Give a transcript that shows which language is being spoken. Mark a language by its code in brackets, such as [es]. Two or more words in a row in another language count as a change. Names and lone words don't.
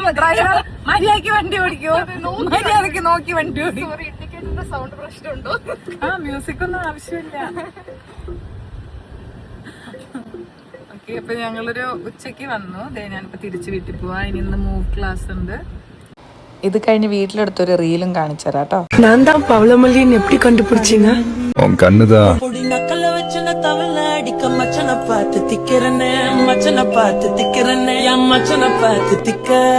[ml] മര്യാദക്ക് വണ്ടി ഓടിക്കോ, മര്യാദക്ക് നോക്കി വണ്ടി ഓടിക്കോ. സൗണ്ട് പ്രശ്നമുണ്ടോ? ആ, മ്യൂസിക് ഒന്നും ആവശ്യമില്ല. ഓക്കെ, അപ്പൊ ഞങ്ങളൊരു ഉച്ചക്ക് വന്നു. ഞാനിപ്പോ തിരിച്ച് വീട്ടിൽ പോവാ. ഇനി ഇന്ന് [en] move class [ml] ഉണ്ട്. ഇത് കഴിഞ്ഞ് വീട്ടിലെടുത്തൊരു റീലും കാണിച്ചു തരാം കേട്ടോ. [ta] நான் தான் பவளமல்லின்னு எப்படி கண்டுபிடிச்சீங்க? உன் கண்ணுதான் நக்கல வச்சு தவள அடிக்க மச்சனை பார்த்து திக்கிறனே, மச்சனை பார்த்து திக்கிறனே, என் மச்சனை பார்த்து திக்க